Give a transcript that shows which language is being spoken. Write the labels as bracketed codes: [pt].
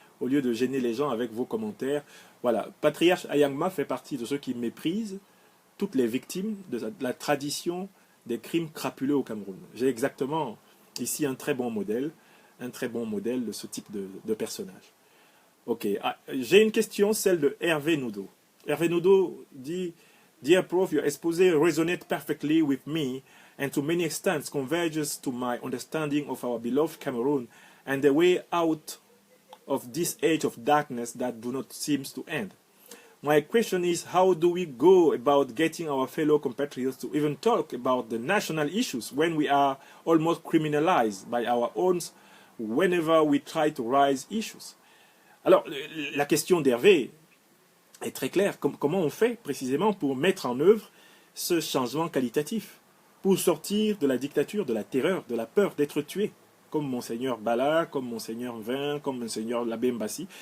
[fr] au lieu de gêner les gens avec vos commentaires. Voilà, Patriarche Ayangma fait partie de ceux qui méprisent toutes les victimes de la tradition des crimes crapuleux au Cameroun. J'ai exactement ici un très bon modèle de ce type de personnage. Ok, j'ai une question, celle de Hervé Noudot. [en] Hervé Noudot dit, Dear Prof, your exposé resonate perfectly with me and to many extents converges to my understanding of our beloved Cameroon and the way out of this age of darkness that do not seem to end. My question is, how do we go about getting our fellow compatriots to even talk about the national issues when we are almost criminalized by our own whenever we try to raise issues? [fr] Alors, la question d'Hervé est très claire. Comment on fait précisément pour mettre en œuvre ce changement qualitatif, pour sortir de la dictature, de la terreur, de la peur d'être tué, comme Monseigneur Bala, comme Monseigneur Vin, comme Monseigneur Labé Mbassi?